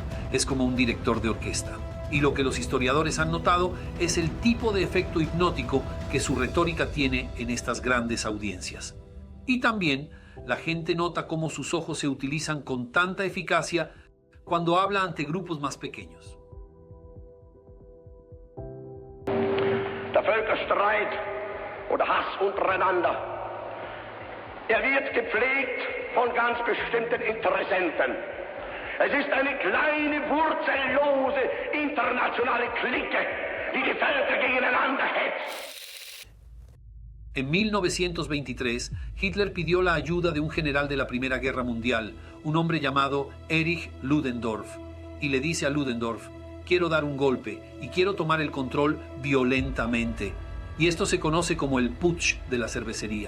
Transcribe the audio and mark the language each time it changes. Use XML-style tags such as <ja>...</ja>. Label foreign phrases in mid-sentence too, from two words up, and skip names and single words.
<es>Es como un director de orquesta. Y lo que los historiadores han notado es el tipo de efecto hipnótico que su retórica tiene en estas grandes audiencias. Y también la gente nota cómo sus ojos se utilizan con tanta eficacia cuando habla ante grupos más pequeños.</es> <de>Der Völkerstreit oder Hass untereinander, wird gepflegt von ganz bestimmten Interessenten. Es ist eine kleine, wurzellose, internationale Clique, die Völker gegeneinander hetzt.</de> <es>En 1923, Hitler pidió la ayuda de un general de la Primera Guerra Mundial, un hombre llamado Erich Ludendorff, y le dice a Ludendorff: quiero dar un golpe y quiero tomar el control violentamente. Y esto se conoce como el putsch de la cervecería.</es>